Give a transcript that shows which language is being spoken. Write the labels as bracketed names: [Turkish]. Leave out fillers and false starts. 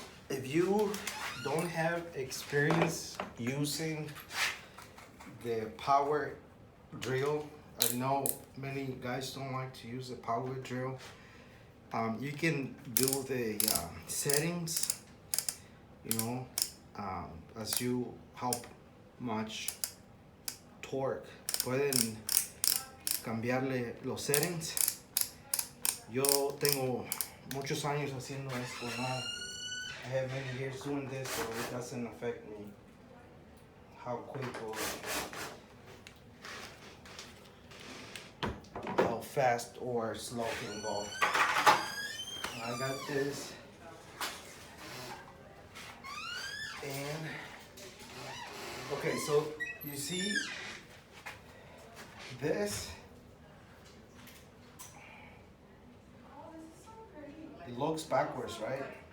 [English] If you don't have experience using the power drill, I know many guys don't like to use the power drill. You can do the settings, you know, as you how much torque. [Spanish] Pueden cambiarle los settings. Yo tengo muchos años haciendo esto, ¿no? [English] I have many years doing this, so it doesn't affect me how quick or how fast or slow can go. I got this, and okay, so you see this, it looks backwards, right?